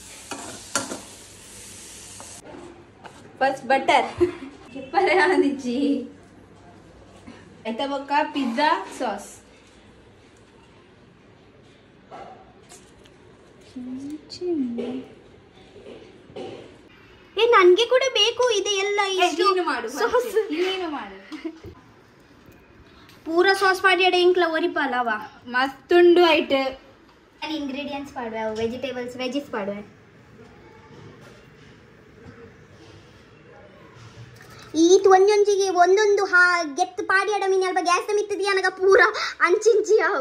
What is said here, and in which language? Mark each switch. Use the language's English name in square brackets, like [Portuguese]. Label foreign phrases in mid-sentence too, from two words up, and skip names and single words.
[Tulu] ಫಸ್ಟ್ ಬಟರ್ ಕೆಪ್ಪರೆ ಆದಿಜ್ಜಿ ಆಯ್ತಾ ಬೊಕ್ಕ ಪಿಜ್ಜಾ ಸಾಸ್. [Kannada] ನನ್ಗೆ ಕೂಡ ಬೇಕು ಇದೆ ಎಲ್ಲ. ನೀನು ಮಾಡು [Tulu] ಪೂರ ಸಾಸ್ ಪಾಡಿ ಎಂಕ್ಲ ಒರಿಪಲ್ಲವ ಮಸ್ತುಂಡು ಐಟ್. ಇಂಗ್ರೀಡಿಯೆಂಟ್ಸ್ ಪಾಡುವೆ, ವೆಜಿಸ್ ಪಾಡುವೆ. ಈತ್ ಒಂದೊಂಜಿಗೆ ಒಂದೊಂದು ಗೆತ್ತು ಪಾಡಿಯಡ ಮೀನು ಅಲ್ಪ ಗ್ಯಾಸ್ ಮಿತ್ತದಿ ಅನಗ ಪೂರ ಅಂಚಿಂಚಿ ಅವು